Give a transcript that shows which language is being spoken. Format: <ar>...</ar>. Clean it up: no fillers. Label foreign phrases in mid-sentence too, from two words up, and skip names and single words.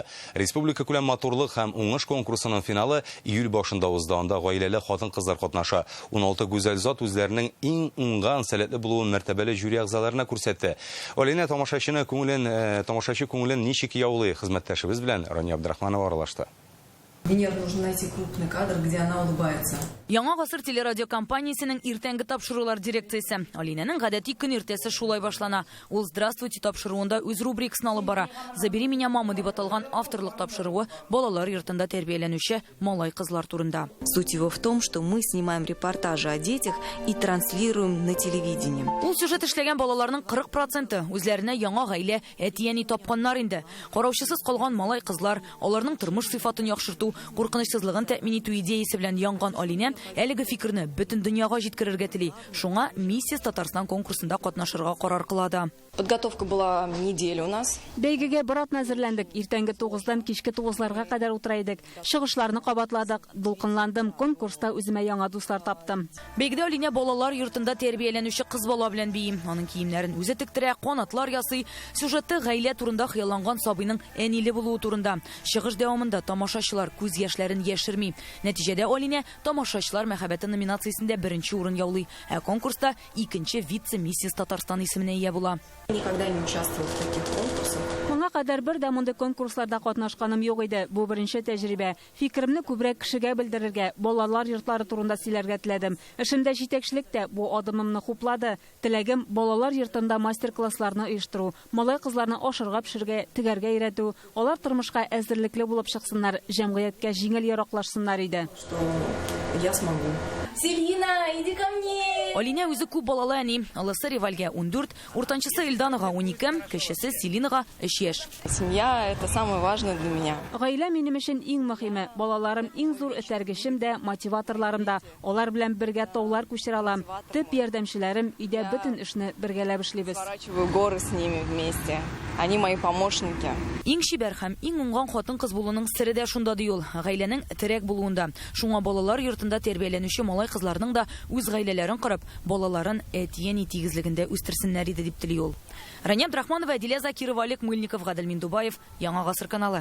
<tt>Республика күләм матурлык һәм уңыш конкурсының финалы июль башында узды. Анда гаиләле хатын-кызлар катнаша. 16 гүзәл зат үзләренең иң уңган, сәләтле булуын мәртәбәле жюри әгъзаларына күрсәтте. Алина тамашачы күңелен ничек яулый? Хезмәттәшебез белән Рания Абдрахманова аралашты.</tt> <ru>Мне нужно найти крупный кадр, где она улыбается.</ru> <tt>Яңа гасыр телерадиокомпаниясының иртәнге тапшырулар дирекциясе. Алинәнең гадәти көн иртәсе шулай башлана. Ул «Здравствуйте» тапшыруында үз рубрикасын алып бара. «Забери меня, мама» дип аталган авторлык тапшыруы балалар йортында тәрбияләнүче малай кызлар турында.</tt> <ru>Суть его в том, что мы снимаем репортажи о детях и транслируем на телевидении.</ru> <tt>Ул сюжет эшләгән балаларның 40% үзләренә яңа гаилә, әти-әни тапканнар инде. Караучысыз калган малай кызлар, аларның тормыш сыйфатын яхшырту, куркынычсызлыгын тәэмин итү идеясе белән янган Алина әлеге фикерне бөтен дөньяга җиткерергә тели. Шуңа Миссис Татарстан конкурсында катнашырга карар кылады.</tt> <ru>Подготовка была неделю у нас.</ru> <tt>Бәйгегә бер атна әзерләндек. Иртәнге 9-дан кичке 9-ларга кадәр утыра идек. Чыгышларны кабатладык. Дулкынландым. Конкурста үземә яңа дуслар таптым. Бәйгедә Алина балалар йортында тәрбияләнүче кыз бала белән бии. Аның киемнәрен үзе тектерә, канатлар ясый. Сюжеты гаилә турында хыялланган сабыйның әниле булуы турында. Чыгыш дәвамында тамашачылар күз яшьләрен яшерми. Нәтиҗәдә Алина тамашачылар мәхәббәте номинациясендә 1нче урын яулый. Ә конкурста 2нче вице-миссис Татарстан исеменә ия була.</tt> <ru>Никогда не участвовал в таких конкурсах.</ru> <tt>Моңа кадәр бер дә мондай конкурсларда катнашканым юк иде. Бу беренче тәҗрибә. Фикеремне күбрәк кешегә белдерергә, балалар йортлары турында сөйләргә теләдем. Эшемдә җитәкчелек тә бу адымымны хуплады. Теләгем балалар йортында мастер-классларны оештыру, малай кызларны ашырга пешергә, тегәргә өйрәтү, алар тормышка әзерлекле булып чыксыннар, җәмгыятькә җиңел яраклашсыннар иде.</tt> <ru>Я смогу. Селина, иди ко мне!</ru> <tt>Алина үзе күп балалы әни. Алысы Ревальгә 14, уртанчысы Илданага 12, кечесе Селинага 3 яшь.</tt> <ru>Семья – это самое важное для меня.</ru> <tt>Гаилә минем өчен иң мөһиме. Балаларым иң зур этәргечем дә, мотиваторларым да. Алар белән бергә таулар күчерә алам. Төп ярдәмчеләрем, өйдә бөтен эшне бергәләп эшлибез.</tt> <ru>Сворачиваю горы с ними вместе. Они мои помощники.</ru> <tt>Иң шибәр һәм иң уңган хатын-кыз булуның сире дә шунда ди ул. Гаиләнең терәк булуында. Шуңа балалар йортында тәрбияләнүче малай кызларның да үз гаиләләрен корып, балаларын әти-әни тигезлегендә үстерсеннәр иде дип тели ул. Рания Абдрахманова, Дилә Закирова, Олег Мыльников, Гадел Миндубаев, Яңа гасыр каналы.</tt>